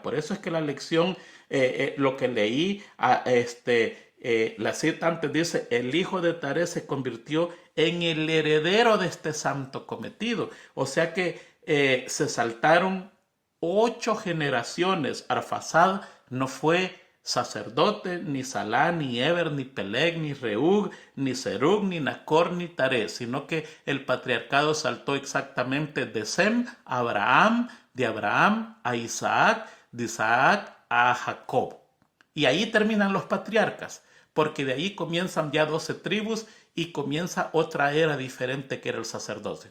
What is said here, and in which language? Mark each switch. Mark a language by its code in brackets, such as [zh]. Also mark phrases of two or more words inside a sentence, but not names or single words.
[es] Por eso es que la lección, lo que leí, la cita antes dice, el hijo de Taré se convirtió en el heredero de este santo cometido. O sea que se saltaron 8 generaciones. Arfaxad no fue sacerdote, ni Salá, ni Eber, ni Peleg, ni Reug, ni Serug, ni Nacor, ni Taré, sino que el patriarcado saltó exactamente de Sem a Abraham, de Abraham a Isaac, de Isaac a Jacob. Y ahí terminan los patriarcas, porque de ahí comienzan ya 12 tribus y comienza otra era diferente que era el sacerdocio.